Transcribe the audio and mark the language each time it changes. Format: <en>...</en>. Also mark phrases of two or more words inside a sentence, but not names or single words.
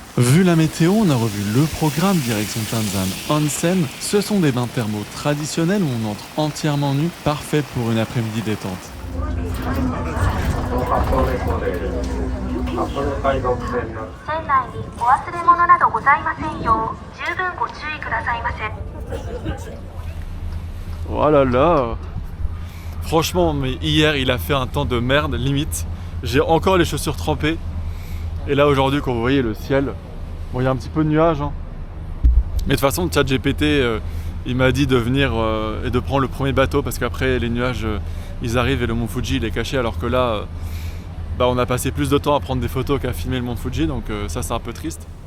<fr>Vu la météo, on a revu le programme direction Tanzan Onsen. Ce sont des bains thermaux traditionnels où on entre entièrement nu, parfait pour une après-midi détente.</fr> <ja>船内にお忘れ物などございませんよう十分ご注意くださいませ。</ja> <fr>Oh là là. Franchement, mais hier il a fait un temps de merde, limite. J'ai encore les chaussures trempées. Et là aujourd'hui, quand vous voyez le ciel, bon il y a un petit peu de nuages, hein. Mais de toute façon, ChatGPT, il m'a dit de venir et de prendre le premier bateau parce qu'après les nuages, ils arrivent et le mont Fuji il est caché, alors que là, bah, on a passé plus de temps à prendre des photos qu'à filmer le mont Fuji, donc ça c'est un peu triste.</fr>